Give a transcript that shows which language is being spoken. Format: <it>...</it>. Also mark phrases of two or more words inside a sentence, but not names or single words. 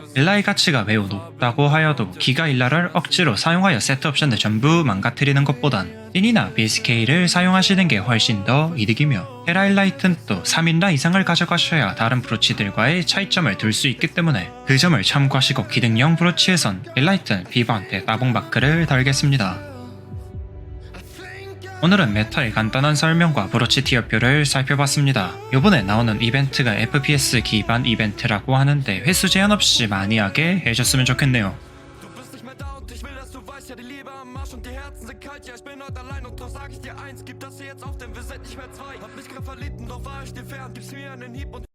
<ko>일라의 가치가 매우 높다고 하여도 기가 일라를 억지로 사용하여 세트 옵션을 전부 망가뜨리는 것보단 씬이나 BSK를 사용하시는 게 훨씬 더 이득이며 테라 일라이튼 또 3인라 이상을 가져가셔야 다른 브로치들과의 차이점을 둘 수 있기 때문에 그 점을 참고하시고 기능형 브로치에선 일라이튼, 비버한테 따봉마크를 달겠습니다. 오늘은 메타의 간단한 설명과 브로치 티어표를 살펴봤습니다. 요번에 나오는 이벤트가 FPS 기반 이벤트라고 하는데 횟수 제한 없이 많이 하게 해줬으면 좋겠네요.</ko> <de>Ja, die Liebe am Arsch und die Herzen sind kalt. Ja, ich bin heute allein und doch sag ich dir eins: Gib das hier jetzt auf, denn wir sind nicht mehr zwei. Hab mich grad verliebt und doch war ich dir fern. Gib's mir einen Hieb und</de>